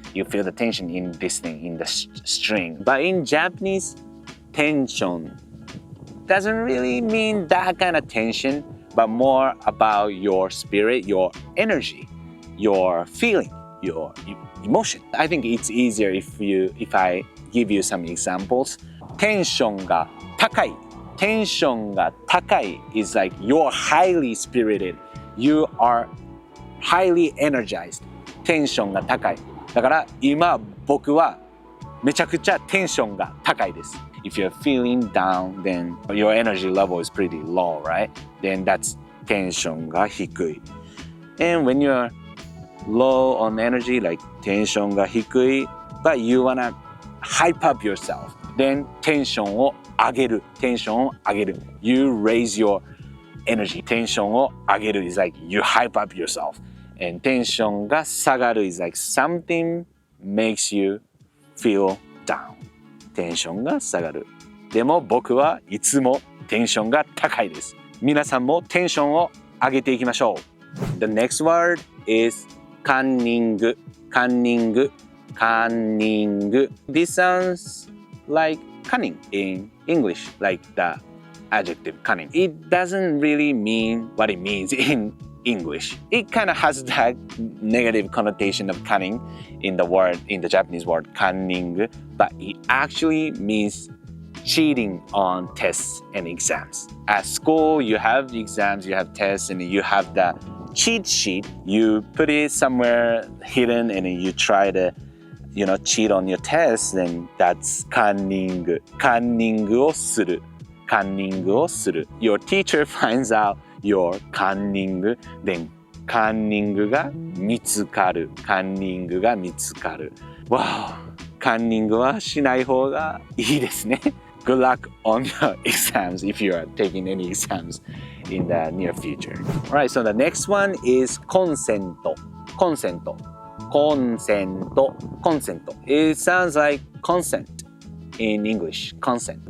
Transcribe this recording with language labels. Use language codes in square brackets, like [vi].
[en] You feel the tension in this thing, in the string. But in Japanese, tension doesn't really mean that kind of tension, but more about your spirit, your energy, your feeling, your emotion. I think it's easier if I give you some examples. [ja] テンションが高い。テンションが高い [en] is like you're highly spirited. You are highly energized. [ja] テンションが高い。だから今僕はめちゃくちゃテンションが高いです。 [en] If you're feeling down, then your energy level is pretty low, right? Then that's [ja] テンションが低い。 [en] And when you're low on energy, like [ja] テンションが低い、 [en] but you wanna hype up yourself, then [ja] テンションを上げる。テンションを上げる。 [en] You raise your energy. [ja] テンションを上げる [en] is like you hype up yourself.And [ja] テンションが下がる [en] is like something makes you feel down. [ja] テンションが下がる。でも僕はいつもテンションが高いです。皆さんもテンションを上げていきましょう。 [en] The next word is カンニング。 [ja] カンニング。カンニング。 [en] This sounds like cunning in English, like the adjective cunning. It doesn't really mean what it means in English. It kind of has that negative connotation of cunning in the Japanese word カンニング, but it actually means cheating on tests and exams. At school, you have exams, you have tests, and you have the cheat sheet. You put it somewhere hidden and you try to, cheat on your tests, then that's カンニング。 [ja] カンニングをする。カンニングをする。 [en] Your teacher finds out your カンニング、then [ja] カンニングが見つかる。カンニングが見つかる。 [en] Wow! [ja] カンニングはしない方がいいですね。 [en] Good luck on your exams if you are taking any exams in the near future. Alright, so the next one is コンセント。 [ja] コンセント。コンセント。コンセント。 [en] It sounds like consent in English. Consent.